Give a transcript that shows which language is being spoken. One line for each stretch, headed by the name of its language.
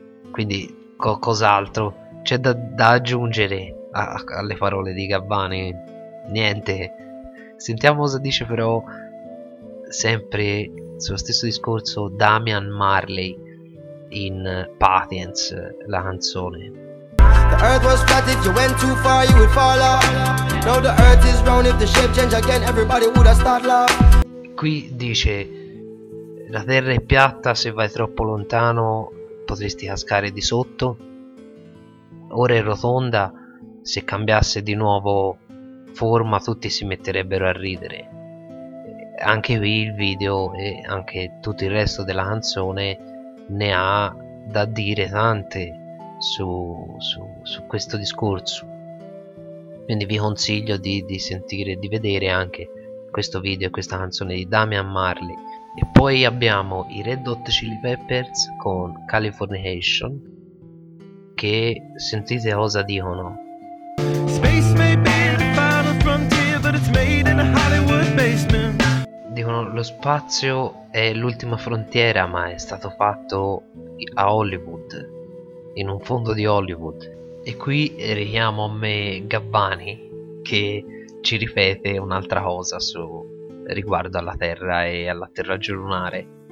Italian: Quindi cos'altro c'è da aggiungere alle parole di Gabbani? Niente. Sentiamo cosa dice però, sempre sullo stesso discorso, Damian Marley in Patients, la canzone.
English: The earth was flat, if you went too far you would fall off. Now the earth is round, if the shape changed again everybody would have started love.
Italian: Qui dice: la terra è piatta, se vai troppo lontano potresti cascare di sotto. Ora è rotonda, se cambiasse di nuovo forma tutti si metterebbero a ridere. anche qui il video e anche tutto il resto della canzone ne ha da dire tante su questo discorso. Quindi vi consiglio di sentire e di vedere anche questo video e questa canzone di Damian Marley. E poi abbiamo i Red Hot Chili Peppers con Californication, che sentite cosa dicono.
English: Space may be the final frontier, but it's made in a Hollywood basement.
Italian: Dicono: lo spazio è l'ultima frontiera, ma è stato fatto a Hollywood, in un fondo di Hollywood. E qui richiamo a me Gabbani, che ci ripete un'altra cosa su riguardo alla Terra e all'atterraggio lunare.